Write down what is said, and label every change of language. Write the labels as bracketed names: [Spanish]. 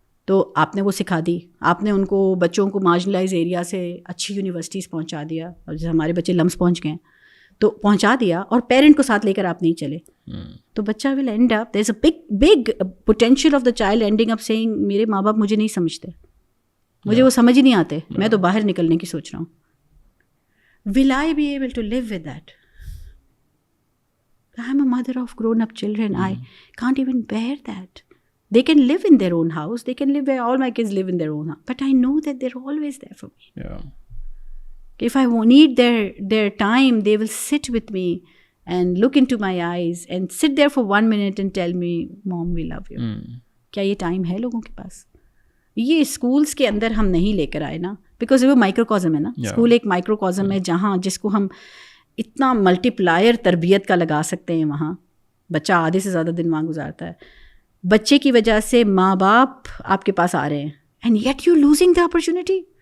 [Urdu] تو آپ نے وہ سکھا دی, آپ نے ان کو بچوں کو مارجنلائز ایریا سے اچھی یونیورسٹیز پہنچا دیا, اور جیسے ہمارے بچے لمس پہنچ گئے تو پہنچا دیا, اور پیرنٹ کو ساتھ لے کر آپ نہیں چلے, تو بچہ [English] will end up, there is a big potential of the child ending up seeing [Urdu] میرے ماں باپ مجھے نہیں سمجھتے, مجھے وہ سمجھ ہی نہیں آتے, میں تو باہر نکلنے کی سوچ رہا ہوں. [English] Will I be able to live with that? I am a mother of grown up children. I can't even bear that. They can live in their own house. They can live where all my kids live in their own house. But I know that they're always there for me. Yeah. If I need their time, they will sit with me and look into my eyes and sit there for 1 minute and tell me, Mom, we love you. [Urdu] کیا یہ time ہے لوگوں کے پاس؟ یہ schools کے اندر ہم نہیں لے کر آئے نا, بیکاز وہ مائکرو کازم ہے نا. اسکول ایک مائکرو کازم ہے جہاں جس کو ہم اتنا ملٹی پلائر تربیت کا لگا سکتے ہیں. وہاں بچہ آدھے سے زیادہ دن وہاں گزارتا ہے. بچے کی وجہ سے ماں باپ آپ کے پاس آ رہے ہیں, [English] And yet you losing the opportunity.